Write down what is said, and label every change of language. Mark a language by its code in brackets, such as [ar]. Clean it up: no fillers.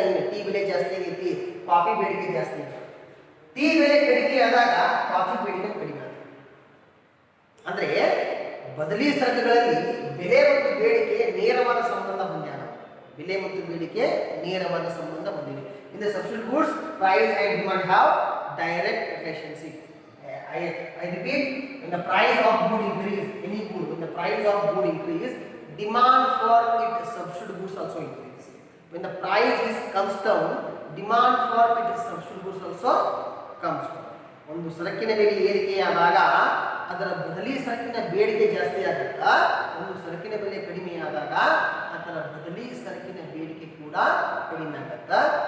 [kn] Tea ಬೆಲೆ ಜಾಸ್ತಿ ಆಗೈತಿ, ಕಾಫಿ ಬೇಡಿಕೆ ಜಾಸ್ತಿ ಆಗ್ತದೆ. ಟೀ ಬೆಲೆ ಕಡಿಮೆ ಆದಾಗ ಕಾಫಿ ಬೇಡಿಕೆ ಕಡಿಮೆ ಆಗ್ತದೆ. ಅಂದ್ರೆ ಬದಲಿ ಸರಕುಗಳಲ್ಲಿ ಬೆಲೆ ಮತ್ತು ಬೇಡಿಕೆ ನೇರವಾದ ಸಂಬಂಧ ಹೊಂದ್ಯಾವ. ಬೆಲೆ ಮತ್ತು ಬೇಡಿಕೆ ನೇರವಾದ ಸಂಬಂಧ ಹೊಂದಿವೆ. [en] In the substitute goods price and demand have direct relationship. I repeat, when the price of good increase, any good, when the price of good increase, demand for its substitute goods also increase. When the price comes down, demand for its substitute goods also comes down. [kn] ಒಂದು ಸರಕಿನ ಬೆಲೆ ಏರಿಕೆಯಾದಾಗ ಅದರ ಬದಲಿ ಸರಕಿನ ಬೇಡಿಕೆ ಜಾಸ್ತಿ ಆಗುತ್ತಾ, ಒಂದು ಸರಕಿನ ಬೆಲೆ ಕಡಿಮೆಯಾದಾಗ ಅದರ ಬದಲಿ ಸರಕಿನ ಬೇಡಿಕೆ ಕೂಡ ಕಡಿಮೆ ಆಗುತ್ತಾ.